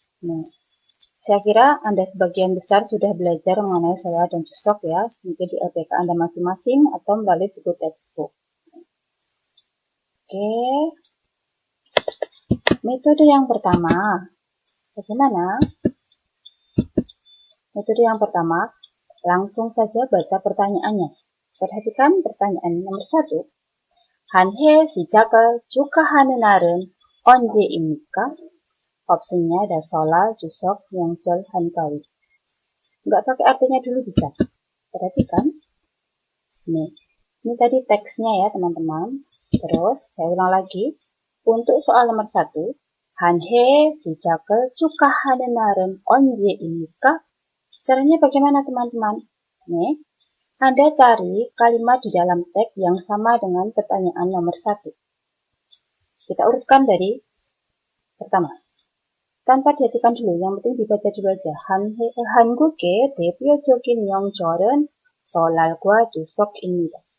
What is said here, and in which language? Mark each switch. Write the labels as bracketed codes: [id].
[id] Nah, saya kira Anda sebagian besar sudah belajar mengenai solal dan cusok ya, mungkin di LPK Anda masing-masing atau melalui buku textbook. Oke, metode yang pertama, bagaimana? Metode yang pertama, langsung saja baca pertanyaannya. Perhatikan pertanyaan nomor 1. [ko] 한해 시작을 축하하는 날은 언제입니까? [id] Opsinya ada solal, jusok, nyongcol, hankawi. Nggak pakai artinya dulu bisa. Perhatikan. Nih, ini tadi teksnya ya teman-teman. Terus, saya ulang lagi. Untuk soal nomor 1. [ko] 한해 시작을 축하하는 날은 언제입니까? [id] Caranya bagaimana teman-teman? Nih, Anda cari kalimat di dalam teks yang sama dengan pertanyaan nomor 1. Kita urutkan dari pertama. Tanpa dihatikan dulu, yang penting dibaca dulu aja. [ko] 한국의 대표적인 명절은 설날과 추석입니다.